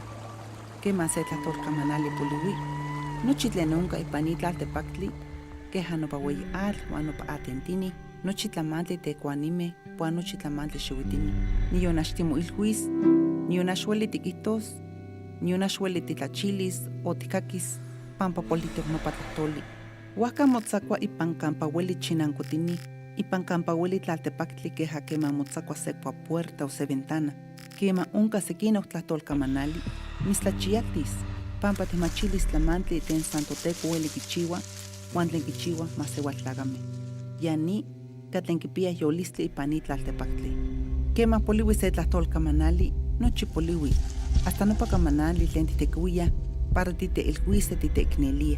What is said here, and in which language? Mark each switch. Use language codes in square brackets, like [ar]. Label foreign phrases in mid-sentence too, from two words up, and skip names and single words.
[nhe] Kema se tlatolkamanali poliwi, nochi tlen onka ipanitlaltepaktli, keja nopawei atl uan nopa atentini, nochi tlamantli tekuanime, puan nochi tlamantli xiuitini. Nion axtimoilhuis, nion axueli tikihtos, nion axueli titlachilis o tikakis, pampa politok nopa tlahtoli. Huajka motzakua ipan kampa ueli chinankotini, ipan kampa ueli tlaltepaktli keja kema motzakua sekua puerta o se ventana, kema onka sekina tlahtolkamanali, mislachialtis, pampa timachilis tlamantli ten santoteco ueli kichiua, uan tlen kichiua masewaltlagame. Yani katlen kipia yolistli ipan itlaltepaktli. Kema poliwi se tlahtolkamanali, nochi poliwi, hasta nopa kamanali tlen titekuia para titeilhuise titeiknelia.